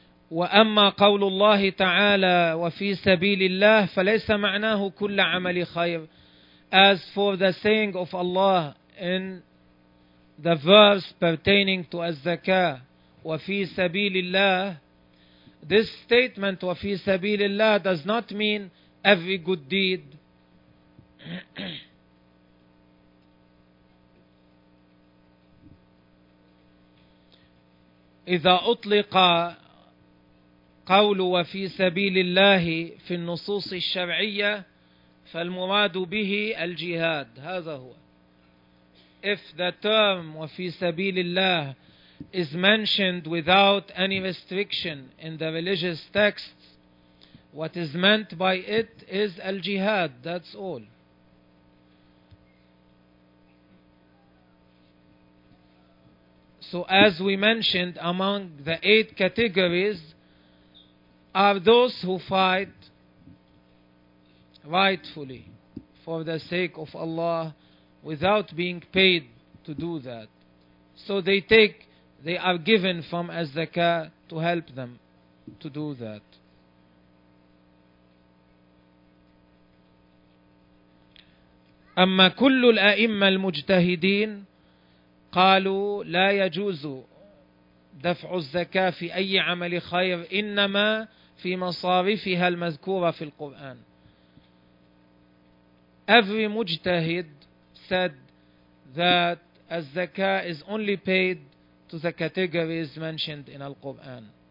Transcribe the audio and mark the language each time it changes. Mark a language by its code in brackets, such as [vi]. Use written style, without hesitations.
[ar] وأما قول الله تعالى وفي سبيل الله فليس معناه كل عمل خير. [en] As for the saying of Allah in the verse pertaining to [ar] الزكاه وفي سبيل الله, [en] this statement [ar] وفي سبيل الله [en] does not mean every good deed. [ar] إذا أطلق قول وفي سبيل الله في النصوص الشرعية فالمراد به الجهاد. هذا هو. [en] If the term [ar] وفي سبيل الله [en] is mentioned without any restriction in the religious texts, what is meant by it is الجهاد. That's all. So as we mentioned, among the 8 categories are those who fight rightfully for the sake of Allah without being paid to do that. So they are given from az-zakah to help them to do that. [ar] أما كل الأئمة المجتهدين قالوا لا يجوز دفع الزكاة في أي عمل خير إنما في مصارفها المذكورة في القرآن. [en] Every mujtahid said that az-zakah is only paid to the categories mentioned in al-Quran.